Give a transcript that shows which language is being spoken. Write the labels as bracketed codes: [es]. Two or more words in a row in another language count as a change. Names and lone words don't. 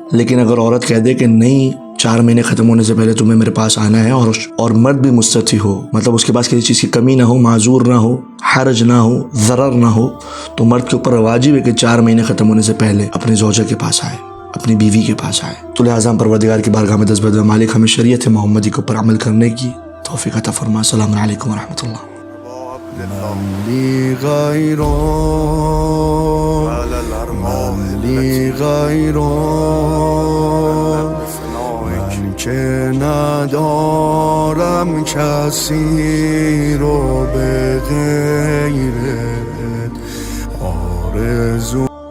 [ur] لیکن اگر عورت کہہ دے کہ نہیں 4 مہینے ختم ہونے سے پہلے تمہیں میرے پاس آنا ہے، اور مرد بھی مستطیع ہو، مطلب اس کے پاس کسی چیز کی کمی نہ ہو، معذور نہ ہو، حرج نہ ہو، ضرر نہ ہو، تو مرد کے اوپر واجب ہے کہ 4 مہینے ختم ہونے سے پہلے اپنے زوجہ کے پاس آئے، اپنی بیوی کے پاس آئے. تو لہٰذا ہم پروردگار کی بارگاہ میں دست بدر مالک ہمیں شریعت محمدی کے اوپر عمل کرنے کی توفیق عطا فرما. [ar] السلام عليكم ورحمة الله. [fa] که ندارم کسی رو به غیرت آرزو